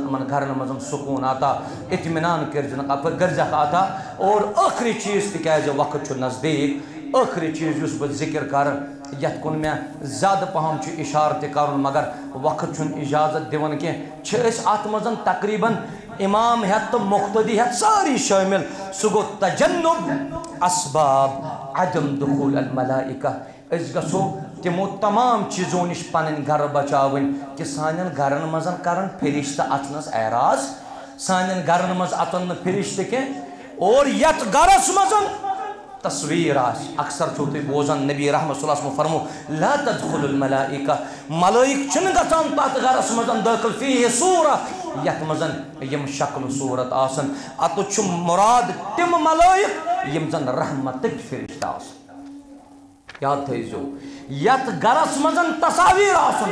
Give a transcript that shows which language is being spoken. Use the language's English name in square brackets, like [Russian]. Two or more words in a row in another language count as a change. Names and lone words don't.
[Kashmiri] یِمن گرن منٛز سکوٗن عطا اطمینان کٔرۍزٮ۪کھ عطا اور ٲخری چیٖز تِکیازِ وقت چھُ نزدیٖک ٲخری چیٖز یُس بہٕ ذِکر کرٕ یتھ کُن مےٚ زیادٕ پہم چھُ اِشارٕ تہِ کرُن مگر وقت چھُنہٕ اِجازت دِوان کینٛہہ چھِ أسۍ اتھ منٛز تقریٖباً امام ہٮ۪تھ تہٕ مُقتدی ہٮ۪تھ سٲری شٲمِل سُہ گوٚو [Arabic] تجنُب اسباب عدم دخول الملائکہ [Kashmiri] أسۍ گژھو تِمو تمام چیٖزو نِش پنٕنۍ گرٕ بچاوٕنۍ کہِ سانٮ۪ن گرن منٛز کرن فرشتہٕ اژنس اعراض سانٮ۪ن گرن منٛز اژن نہٕ فرشتہٕ کینٛہہ اور یتھ گرس منٛز تصویر اکثر چھو تُہۍ بوزان نبی رحمت [Arabic] صلی اللہ علیہ وسلم [Kashmiri] فرمو [Arabic] لا تدخل الملائکہ [Kashmiri] ملائک چھِنہٕ گژھان تتھ گرس منٛز دٲخل [Arabic] فیہ صورہ [Kashmiri] یتھ منٛز یِم شکل صورت آسن اتھ چھُ مراد تِم ملائک یِم زن رحمتٕکۍ فرشتہٕ آسن یاد تھٲیزیو یتھ گرس منٛز تصاویر آسن